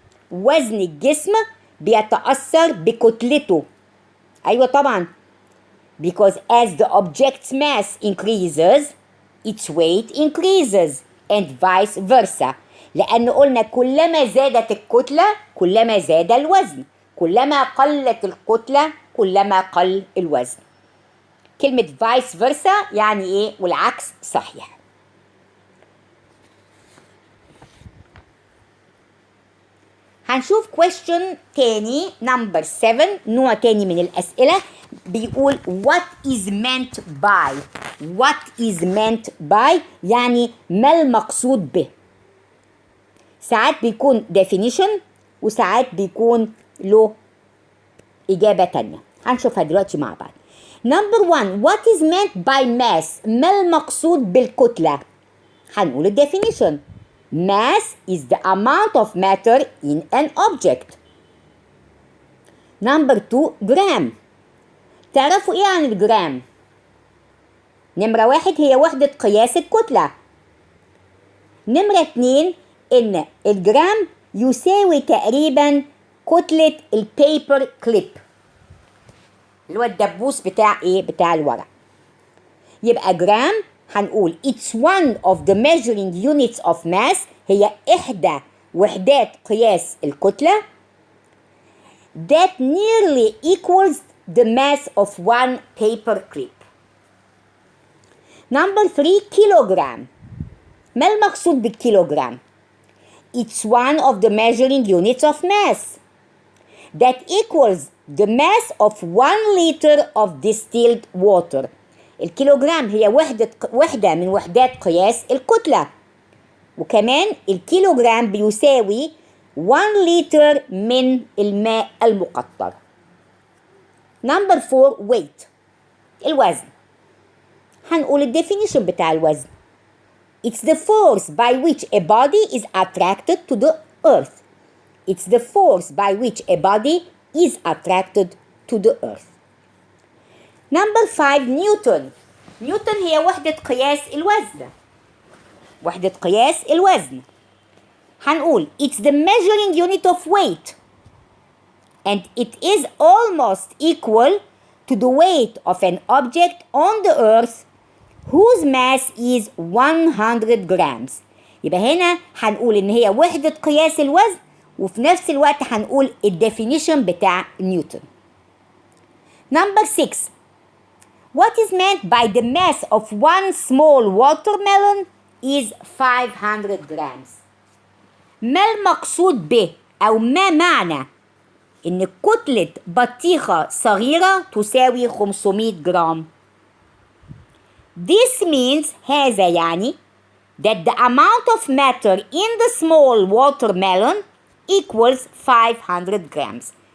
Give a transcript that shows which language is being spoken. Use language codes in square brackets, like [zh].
[ar] وزن الجسم بيتأثر بكتلته. أيوة طبعا. [en] Because as the object's mass increases, its weight increases and vice versa. [ar] لأن قلنا كلما زادت الكتلة كلما زاد الوزن. كلما قلت الكتلة كلما قل الوزن. كلمة [en] vice versa [ar] يعني إيه؟ والعكس صحيح. هنشوف question تاني number 7 نوع تاني من الأسئلة بيقول [en] what is meant by. what is meant by [ar] يعني ما المقصود به. ساعات بيكون definition وساعات بيكون له إجابة تانية. هنشوفها دلوقتي مع بعض. [en] number 1 what is meant by mass. [ar] ما المقصود بالكتلة؟ هنقول الديفينيشن. [en] Mass is the amount of matter in an object. Number 2 gram. [ar] تعرفوا ايه عن الجرام؟ نمرة 1 هي وحدة قياس الكتلة. نمرة 2 ان الجرام يساوي تقريبا كتلة البيبر كليب اللي هو الدبوس بتاع ايه؟ بتاع الورق. يبقى جرام هنقول [en] it's one of the measuring units of mass. [ar] هي إحدى وحدات قياس الكتلة [en] that nearly equals the mass of one paper clip. Number 3 kilogram. [ar] ما المقصود بالكيلوغرام؟ [en] It's one of the measuring units of mass that equals the mass of 1 liter of distilled water. [ar] الكيلوغرام هي وحدة من وحدات قياس الكتلة. وكمان الكيلوغرام بيساوي 1 لتر من الماء المقطر. [en] Number 4 weight. [ar] الوزن. هنقول الديفينيشن بتاع الوزن. [en] It's the force by which a body is attracted to the earth. It's the force by which a body is attracted to the earth. Number 5 Newton. [ar] نيوتن هي وحدة قياس الوزن. وحدة قياس الوزن. هنقول [en] it's the measuring unit of weight and it is almost equal to the weight of an object on the earth whose mass is 100 grams. [ar] يبقى هنا هنقول ان هي وحدة قياس الوزن وفي نفس الوقت هنقول الديفينيشن بتاع نيوتن. [en] Number 6 what is meant by the mass of one small watermelon is 500 grams. [ar] ما المقصود به أو ما معنى إن كتلة بطيخة صغيرة تساوي 500 جرام؟ [en] This means [ar] هذا يعني [en] that the amount of matter in the small watermelon equals 500 grams.